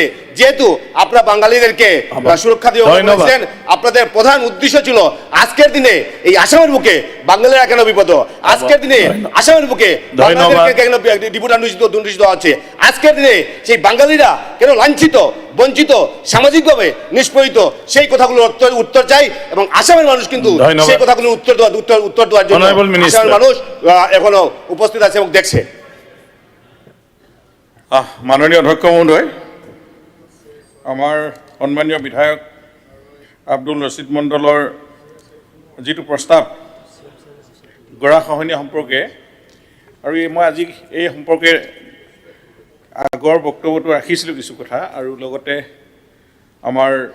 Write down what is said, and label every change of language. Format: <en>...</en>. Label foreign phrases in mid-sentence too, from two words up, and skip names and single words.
<bn>যেহেতু আপনারা বাঙালিদেরকে সুরক্ষা দিয়ে বলেছেন আপনাদের প্রধান উদ্দেশ্য ছিল আজকের দিনে এই আসামের বুকে বাঙালিরা কেন বিপদ আজকের দিনে আসামের বুকে বাঙালিদেরকে কেন ডিপুটার নোটিশ দেওয়া হচ্ছে আজকের দিনে সেই বাঙালিরা কেন লাঞ্ছিত বঞ্চিত সামাজিকভাবে নিষ্পেষিত সেই কথাগুলোর উত্তর চাই এবং আসামের মানুষ কিন্তু সেই কথাগুলোর উত্তর দেওয়ার জন্য আসামের মানুষ এখনো উপস্থিত আছে এবং দেখছে</bn> <as>মাননীয় অধ্যক্ষ মহোদয় আমাৰ সন্মানীয় বিধায়ক আব্দুল ৰছিদ মণ্ডলৰ যিটো প্ৰস্তাৱ গৰাখহনীয়া সম্পৰ্কে আৰু মই আজি এই সম্পৰ্কে আগৰ বক্তব্যটো ৰাখিছিলোঁ কিছু কথা আৰু লগতে আমাৰ</as>